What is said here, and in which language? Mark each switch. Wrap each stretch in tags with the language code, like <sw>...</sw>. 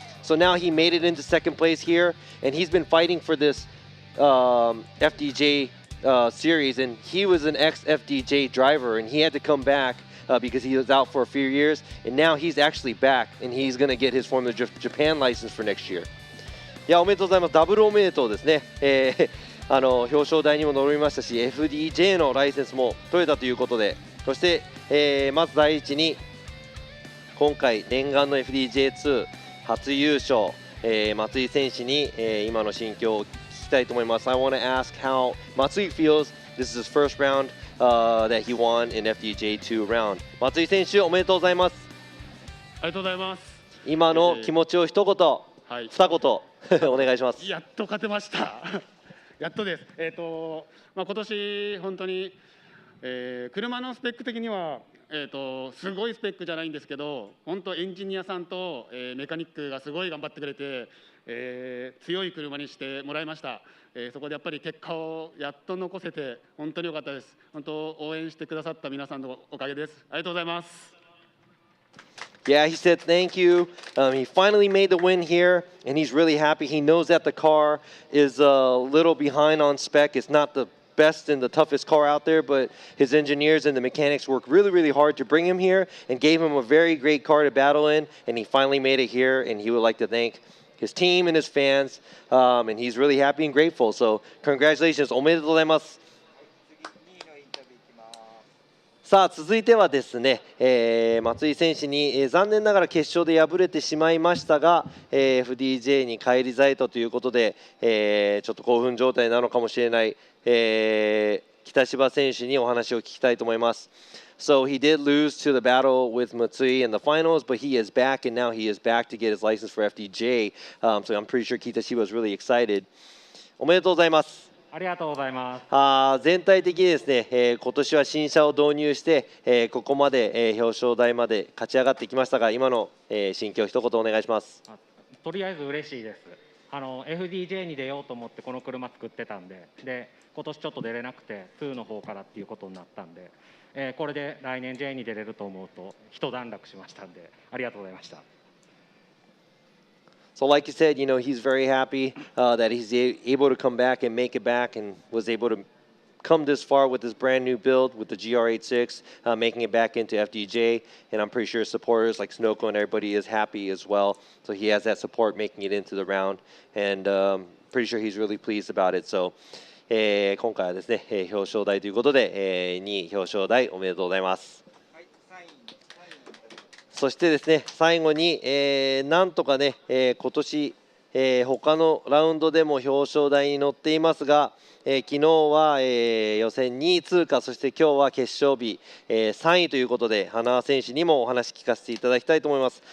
<en>So now he made it into second place here and he's been fighting for this FDJ series and he was an ex-FDJ driver and he had to come back because he was out for a few years and now he's actually back and he's going to get his Formula Drift Japan license for next year.</en> <ja>いやおめでとうございます。ダブルおめでとうですね。表彰台にも乗りましたし FDJ のライセンスも取れたということでそして、まず第一に今回念願の FDJ2 初優勝、松井選手に、今の心境を聞きたいと思います。</ja> <en>I want to ask how Matsui feels. This is his first round that he won in FDJ2 round.</en> <ja>松井選手おめでとうございます。ありがとうございます。今の気持ちを一言、二言お願いします。やっと勝てました。やっとです。今年本当に、車のスペック的にはすごいスペックじゃないんですけど、本当エンジニアさんと、メカニックがすごい頑張ってくれて、強い車にしてもらいました。そこでやっぱり結果をやっと残せて本当に良かったです。本当応援してくださった皆さんのおかげです。ありがとうございます。</ja> <en>Yeah, he said thank you. He finally made the win here, and he's really happy. He knows that the car is a little behind on spec. It's not the best and the toughest car out there, but his engineers and the mechanics worked really, really hard to bring him here and gave him a very great car to battle in, and he finally made it here, and he would like to thank his team and his fans, and he's really happy and grateful. So congratulations.</en> <ja>おめでとうございます。さあ続いてはですね、松井選手に、残念ながら決勝で敗れてしまいましたが、FDJ に返り咲いたということで、ちょっと興奮状態なのかもしれない、北芝選手にお話を聞きたいと思います。</ja> <en>So he did lose to the battle with Matsui in the finals, but he is back, and now he is back to get his license for FDJ. So I'm pretty sure Kitashiba was really excited.</en> <ja>おめでとうございます。ありがとうございます。全体的にですね、今年は新車を導入して、ここまで、表彰台まで勝ち上がってきましたが、今の、心境一言お願いします。とりあえず嬉しいです。FDJ に出ようと思ってこの車作ってたんで、今年ちょっと出れなくて2の方からっていうことになったんで、これで来年 J に出れると思うと一段落しましたんで、ありがとうございました。</ja> <en>So like you said, he's very happy that he's able to come back and make it back and was able to come this far with this brand new build with the GR86, making it back into FDJ. And I'm pretty sure supporters like Sunoco and everybody is happy as well. So he has that support making it into the round. And pretty sure he's really pleased about it. So</en> <ja>今回はですね、表彰台ということで、2位表彰台おめでとうございます。そしてですね、最後に、なんとかね、今年、他のラウンドでも表彰台に乗っていますが、昨日は、予選2位通過、そして今日は決勝日、3位ということで、花選手にもお話聞かせていただきたいと思います。</ja>